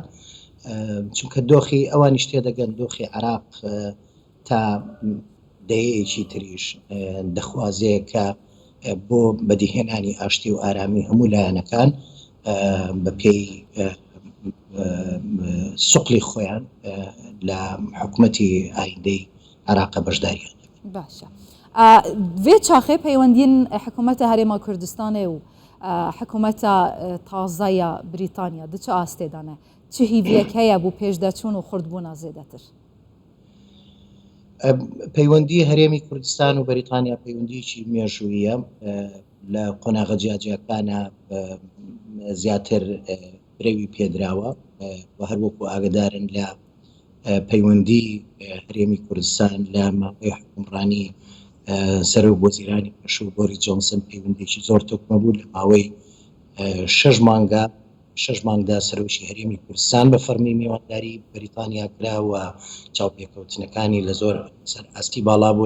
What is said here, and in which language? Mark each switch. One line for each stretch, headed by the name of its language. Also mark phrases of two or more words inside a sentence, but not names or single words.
Central Kurdish: چونکە دۆخی ئەوانی شتێ دەگەن دۆخی عێراق تا دەیەیەکی تریش دەخوازێ کە بۆ بەدیهێنانی ئاشتی و ئارامی هەموو لایەنەکان بە پێی سوقلی خۆیان لە حکوومەتی ئایندەی عێراقە بەشداریان. باشە.
Kurdish: vê çaxê peywendiyên hikûmeta Herêma Kurdistanê û hikûmeta tazeya Brîtanya di çi astê de ne? Çi hîviyek heye bû pêşdeçûn û xurtbûna zêdetir?
Central Kurdish: پەیوەندی هەرێمی کوردستان و بەریتانیا پەیوەندیکی مێژوویە، لە قۆناغە جیاجیەکانە زیاتر برەوی پێدراوە و هەروەکو ئاگدارن لە پەیوەندی هەرێمی کوردستان لە ماوەی حکومڕانی سەرۆک وەزیرانی پێشوو بۆری جۆنسن پەیوەندێکی زۆر تۆکمە بوو لە ماوەی 6 مانگە 6 مانگدا سەرۆکی هەرێمی کوردستان بە فەرمی میوانداری بەریتانیا کراوە چاوپێکەوتنەکانی لە زۆر سەر ئاستی باڵا بوون.